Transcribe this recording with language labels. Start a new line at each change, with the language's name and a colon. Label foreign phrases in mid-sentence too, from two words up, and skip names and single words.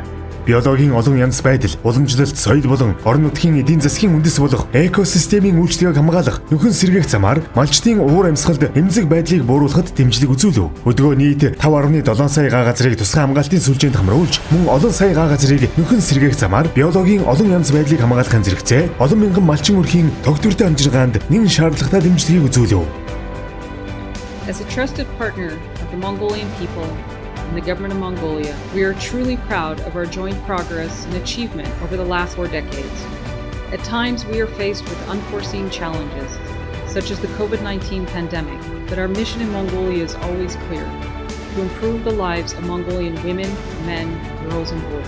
Mongolian: Биологийн олон янз байдал, уламжлалт, соёл болон орон нутгийн эдийн засгийн үндэс болох экосистемийн үйлчлэгийг хамгаалах нөхөн сэргээх замаар малчдын уур амьсгалд эмзэг байдлыг бууруулахад дэмжлэг үзүүлв. Өдгөө нийт 5.7 сая га газрыг тусгай хамгаалтын сүлжээнд хамруулж, мөн олон сая га газрыг нөхөн сэргээх замаар биологийн олон янз байдлыг хамгаалахын зэрэгцээ олон мянган малчин өрхийн тогтвортой амжиргаанд нэн шаардлагатай дэмжлэгийг үзүүлв.
English: As a trusted partner of the Mongolian people and the government of Mongolia, we are truly proud of our joint progress and achievement over the last 4 decades. At times, we are faced with unforeseen challenges, such as the COVID-19 pandemic, but our mission in Mongolia is always clear: to improve the lives of Mongolian women, men, girls, and boys.